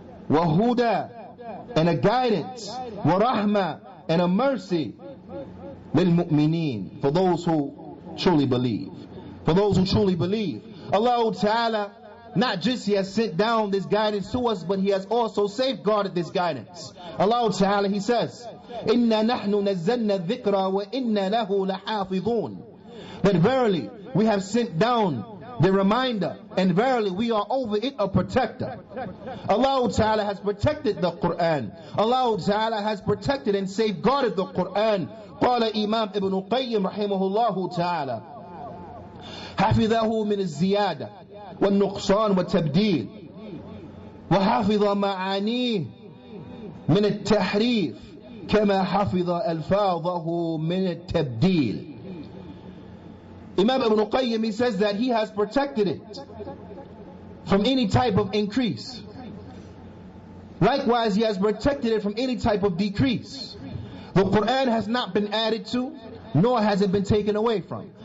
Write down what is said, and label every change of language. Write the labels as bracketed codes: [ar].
[en] وَهُدَى, and a guidance. وَرَحْمَةٌ, and a mercy. لِلْمُؤْمِنِينَ, for those who truly believe. For those who truly believe. Allah Ta'ala not just He has sent down this guidance to us, but He has also safeguarded this guidance. Allah Ta'ala, He says, [ar] إِنَّا نَحْنُ نَزَّلْنَا الذِّكْرَ وَإِنَّا لَهُ لَحَافِظُونَ. [en] That verily we have sent down the reminder, and verily we are over it a protector. Allah Ta'ala has protected the Qur'an. Allah Ta'ala has protected and safeguarded the Qur'an. [ar] قال إمام ابن القيم رحمه الله تعالى حفظه من الزيادة والنقصان والتبديل وحفظ معانيه من التحريف كما حفظ ألفاظه من التبديل. [en] Imam Ibn Qayyim, he says that he has protected it from any type of increase. Likewise, he has protected it from any type of decrease. The Qur'an has not been added to, nor has it been taken away from.